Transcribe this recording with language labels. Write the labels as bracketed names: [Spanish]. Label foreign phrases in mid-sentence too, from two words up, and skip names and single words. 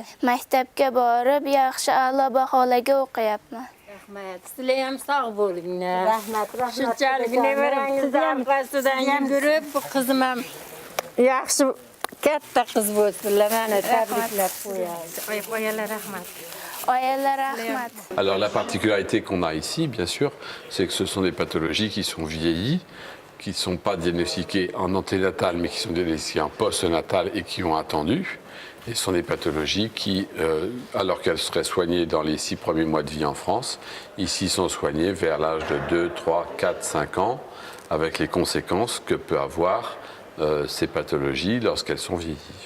[Uzbek] Maktabga borib yaxshi a'lo baholarga o'qiyapman. Rahmat. Sizlar ham sog' bo'linglar. Rahmat. Shunchalik nevarangizni orqasidan yugurib, bu qizim ham yaxshi katta qiz bo'lsinlar. Mana tabriklab qo'yay. Qo'yalar rahmat. [French] Alors la particularité qu'on a ici, bien sûr, c'est que ce sont des pathologies qui sont vieillies, qui ne sont pas diagnostiquées en anténatal, mais qui sont diagnostiquées en post-natal et qui ont attendu. Et ce sont des pathologies qui, alors qu'elles seraient soignées dans les 6 premiers mois de vie en France, ici sont soignées vers l'âge de 2, 3, 4, 5 ans, avec les conséquences que peut avoir ces pathologies lorsqu'elles sont vieillies.